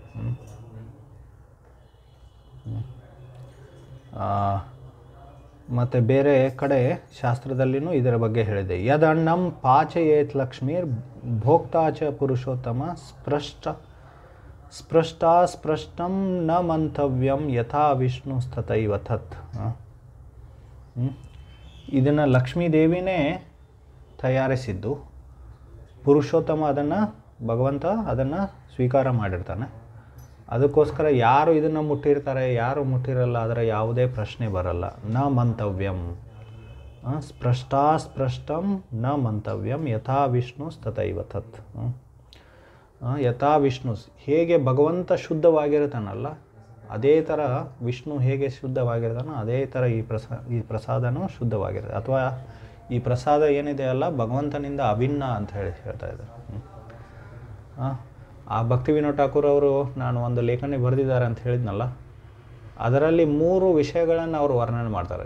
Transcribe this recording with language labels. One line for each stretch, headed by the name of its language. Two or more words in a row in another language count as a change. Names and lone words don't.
Kannada: ಮತ್ತು ಬೇರೆ ಕಡೆ ಶಾಸ್ತ್ರದಲ್ಲಿನೂ ಇದರ ಬಗ್ಗೆ ಹೇಳಿದೆ.
Sanskrit: ಯದಣ್ಣಂ ಪಾಚಯೇತ್ ಲಕ್ಷ್ಮೀರ್ ಭೋಕ್ತಾಚ ಪುರುಷೋತ್ತಮ ಸ್ಪೃಷ್ಟಂ ನ ಮಂತವ್ಯಂ ಯಥಾ ವಿಷ್ಣು ತಥೈವ ತತ್.
Kannada: ಇದನ್ನು ಲಕ್ಷ್ಮೀದೇವಿನೇ ತಯಾರಿಸಿದ್ದು. ಪುರುಷೋತ್ತಮ ಭಗವಂತ ಅದನ್ನು ಸ್ವೀಕಾರ ಮಾಡಿರ್ತಾನೆ. ಅದಕ್ಕೋಸ್ಕರ ಯಾರು ಇದನ್ನು ಮುಟ್ಟಿರ್ತಾರೆ, ಯಾರು ಮುಟ್ಟಿರಲ್ಲ, ಅದರ ಯಾವುದೇ ಪ್ರಶ್ನೆ ಬರಲ್ಲ.
Sanskrit: ನ ಮಂತವ್ಯಂ ಸ್ಪೃಷ್ಟಂ ನ ಮಂತವ್ಯಂ ಯಥಾ ವಿಷ್ಣು ತಥೈವ ತತ್. ಯಥಾ ವಿಷ್ಣು,
Kannada: ಹೇಗೆ ಭಗವಂತ ಶುದ್ಧವಾಗಿರ್ತಾನಲ್ಲ ಅದೇ ಥರ ವಿಷ್ಣು ಹೇಗೆ ಶುದ್ಧವಾಗಿರ್ತಾನೋ ಅದೇ ಥರ ಈ ಪ್ರಸಾದನೂ ಶುದ್ಧವಾಗಿರುತ್ತೆ. ಅಥವಾ ಈ ಪ್ರಸಾದ ಏನಿದೆ ಅಲ್ಲ ಭಗವಂತನಿಂದ ಅಭಿನ್ನ ಅಂತ ಹೇಳ್ತಾ ಇದ್ದಾರೆ. ಆ ಭಕ್ತಿವಿನೋದ್ ಠಾಕೂರ್ ಅವರು ನಾನು ಒಂದು ಲೇಖನಿ ಬರೆದಿದ್ದಾರೆ ಅಂತ ಹೇಳಿದ್ನಲ್ಲ, ಅದರಲ್ಲಿ 3 ವಿಷಯಗಳನ್ನು ಅವರು ವರ್ಣನೆ ಮಾಡ್ತಾರೆ.